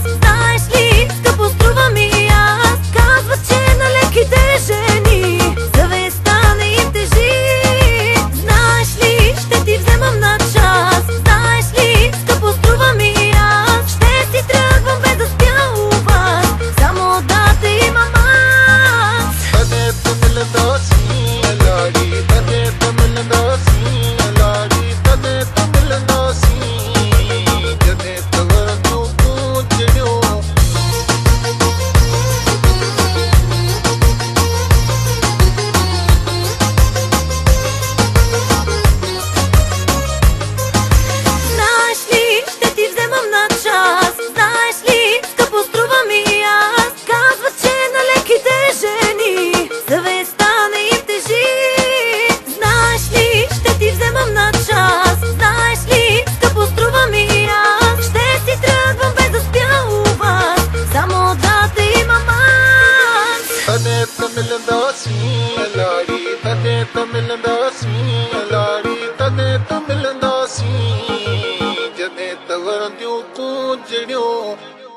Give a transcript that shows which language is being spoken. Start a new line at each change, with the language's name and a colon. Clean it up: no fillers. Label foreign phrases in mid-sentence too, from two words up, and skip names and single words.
Bulgarian: Знаеш ли, скъпо струва ми аз. Казва, че на леките жени съвестта не им тежи. Знаеш ли, ще ти вземам на час. Знаеш ли, скъпо струва ми аз. Ще си тръгвам без да спя у вас, само да те имам аз.
Sindhi: तॾहिं त मिलंदासीं लाड़ी, तॾहिं त मिलंदासीं लाड़ी, तॾहिं त मिलंदासीं जॾहिं त वरंदियूं कूंजड़ियूं।
Bulgarian: Знаеш ли, ще ти вземам на час. Знаеш ли, скъпо струва ми аз. Казва, че на леките жени съвестта не им тежи. Знаеш ли, ще ти вземам на час. Знаеш ли, скъпо струва ми аз. Ще си тръгвам без да спя у вас, само да те имам аз.
Sindhi: तॾहिं त मिलंदासीं लाड़ी, तॾहिं त मिलंदासीं लाड़ी, तॾहिं त मिलंदासीं जॾहिं त वरंदियूं कूंजड़ियूं।